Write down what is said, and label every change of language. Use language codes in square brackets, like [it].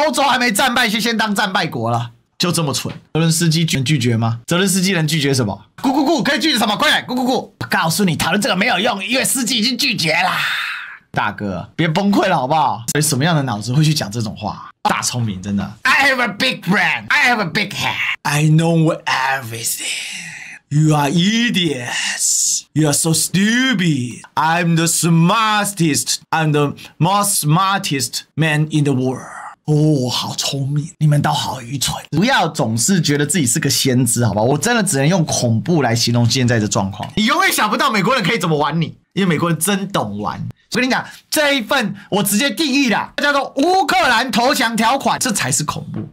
[zh] 歐洲還沒戰敗就先當戰敗國了，就這麼蠢。澤倫斯基能拒絕嗎？澤倫斯基能拒絕什麼？咕咕咕，可以拒絕什麼？快點，咕咕咕！我告訴你，討論這個沒有用，因為司機已經拒絕啦。大哥，別崩潰了好不好？所以什麼樣的腦子會去講這種話？大聰明，真的。 [en] I have a big brain, I have a big head, I know everything. You are idiots. You are so stupid. I'm the smartest. I'm the most smartest man in the world. [zh] 哦，好聰明，你們都好愚蠢。不要總是覺得自己是個先知，好吧？我真的只能用恐怖來形容現在的狀況。你永遠想不到美國人可以怎麼玩你，因為美國人真懂玩。我跟你講，這一份我直接定義了，叫做烏克蘭投降條款，這才是恐怖。